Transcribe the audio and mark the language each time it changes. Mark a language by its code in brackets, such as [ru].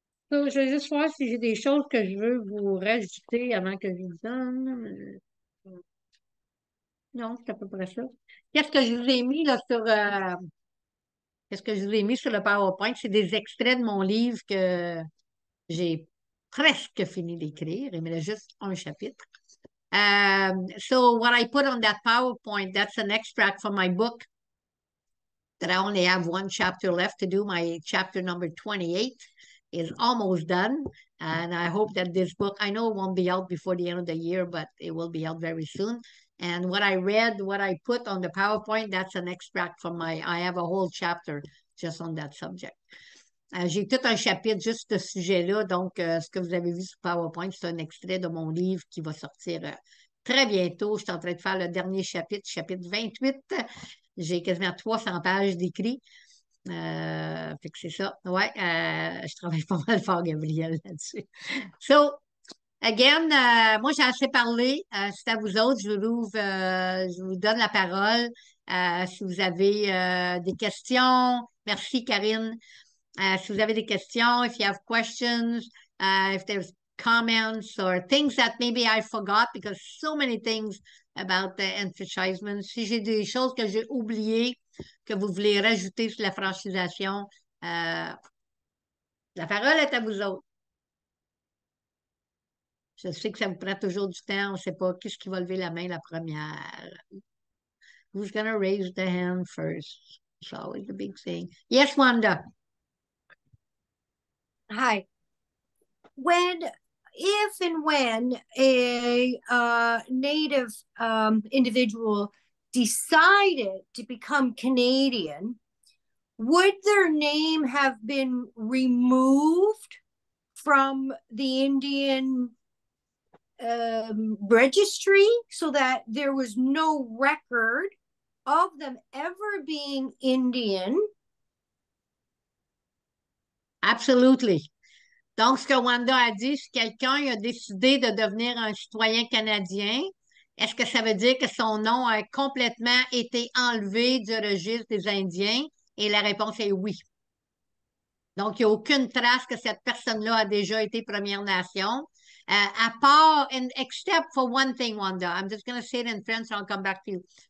[fr] So, je vais juste voir si j'ai des choses que je veux vous rajouter avant que je vous donne. Non, c'est à peu près ça. Qu'est-ce que je vous ai mis là qu'est-ce que je vous ai mis sur le PowerPoint? C'est des extraits de mon livre que j'ai presque fini d'écrire. Il me reste juste un chapitre. [en] So what I put on that PowerPoint, that's an extract from my book that I only have one chapter left to do. My chapter number 28 is almost done. And I hope that this book, I know it won't be out before the end of the year, but it will be out very soon. And what I read, what I put on the PowerPoint, that's an extract from I have a whole chapter just on that subject. [fr] J'ai tout un chapitre juste de ce sujet-là. Donc, ce que vous avez vu sur PowerPoint, c'est un extrait de mon livre qui va sortir très bientôt. Je suis en train de faire le dernier chapitre, chapitre 28. J'ai quasiment 300 pages d'écrit. Fait que c'est ça. Ouais, je travaille pas mal fort, Gabriel, là-dessus. [en] So, again, [fr] moi, j'ai assez parlé. C'est à vous autres. Je vous donne la parole. Si vous avez des questions, merci, Karine. Si vous avez des questions, [en] if you have questions, if there's comments or things that maybe I forgot because so many things about the enfranchisement. [fr] Si j'ai des choses que j'ai oubliées, que vous voulez rajouter sur la franchisation, la parole est à vous autres. Je sais que ça vous prend toujours du temps. On ne sait pas qui est-ce qui va lever la main la première. [en] Who's going to raise the hand first? It's always the big thing. Yes, Wanda. Hi. If and when a Native individual decided to become Canadian, would their name have been removed from the Indian registry so that there was no record of them ever being Indian? Absolutely. [fr] Donc, ce que Wanda a dit, si quelqu'un a décidé de devenir un citoyen canadien, est-ce que ça veut dire que son nom a complètement été enlevé du registre des Indiens? Et la réponse est oui. Donc, il n'y a aucune trace que cette personne-là a déjà été Première Nation. À part, [en] and except for one thing, Wanda, I'm just going to say it in French, I'll come back to you.